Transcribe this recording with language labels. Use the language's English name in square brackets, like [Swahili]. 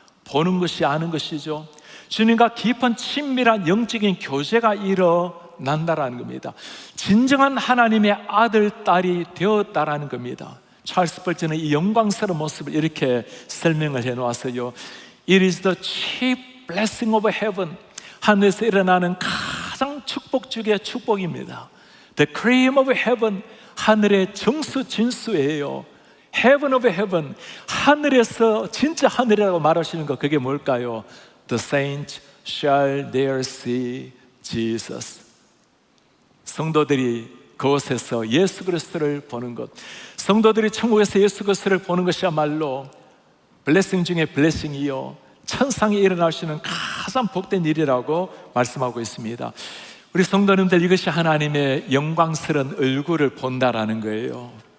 [Korean] 보는 것이 아는 것이죠. 주님과 깊은 친밀한 영적인 교제가 일어난다라는 겁니다. 진정한 하나님의 아들, 딸이 되었다라는 겁니다. 찰스 벌전은 이 영광스러운 모습을 이렇게 설명을 해놓았어요. [English] It is the chief blessing of heaven. [Korean] 하늘에서 일어나는 가장 축복 중의 축복입니다. [English] The cream of heaven. [Korean] 하늘의 정수 진수예요. [English] Heaven of heaven. [Korean] 하늘에서 진짜 하늘이라고 말하시는 거, 그게 뭘까요? [English] The saints shall there see Jesus. [Korean] 성도들이 그곳에서 예수 그리스도를 보는 것, 성도들이 천국에서 예수 그리스도를 보는 것이야말로 블레싱 중에 블레싱이요, 천상에 일어날 수 있는 가장 복된 일이라고 말씀하고 있습니다. 우리 성도님들, 이것이 하나님의 영광스러운 얼굴을 본다라는 거예요.